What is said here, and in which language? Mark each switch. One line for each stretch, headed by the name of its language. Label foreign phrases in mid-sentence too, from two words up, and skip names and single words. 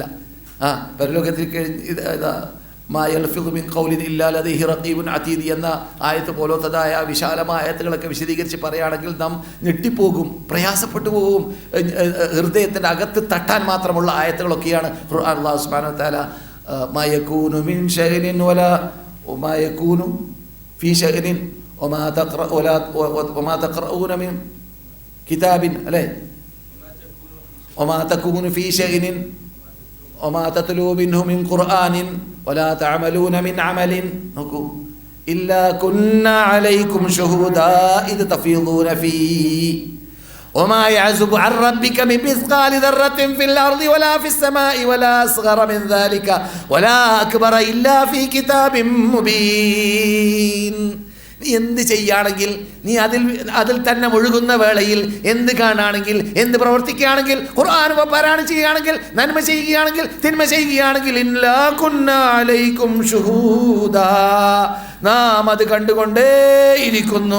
Malayalam: പരലോകത്തിൽ എന്ന ആയത്ത് പോലത്തതായ വിശാലമായ ആയത്തുകളൊക്കെ വിശദീകരിച്ച് പറയുകയാണെങ്കിൽ നാം ഞെട്ടിപ്പോകും, പ്രയാസപ്പെട്ടു പോകും. ഹൃദയത്തിൻ്റെ അകത്ത് തട്ടാൻ മാത്രമുള്ള ആയത്തുകളൊക്കെയാണ് അല്ലാഹു
Arabic: سبحانه و تعالى ما يكون من شأن ولا ما يكون في شأن وما تقرؤون من كتاب അല്ലേ وما تكون في شأن وما تتلو منه من قرآن ولا تعملون من عمل إلا كنا عليكم شهودا إذ تفيضون فيه وما يعزب عن ربك من مثقال ذرة في الأرض ولا في السماء ولا أصغر من ذلك ولا أكبر إلا في كتاب مبين.
Malayalam: നീ എന്ത് ചെയ്യുകയാണെങ്കിൽ, നീ അതിൽ തന്നെ മുഴുകുന്ന വേളയിൽ എന്ത് കാണുകയാണെങ്കിൽ, എന്ത് പ്രവർത്തിക്കുകയാണെങ്കിൽ, ഖുർആൻ പാരായണം ചെയ്യുകയാണെങ്കിൽ, നന്മ ചെയ്യുകയാണെങ്കിൽ, തിന്മ ചെയ്യുകയാണെങ്കിൽ,
Arabic: إلا كنا عليكم شهودا,
Malayalam: നാം അത് കണ്ടുകൊണ്ടേയിരിക്കുന്നു.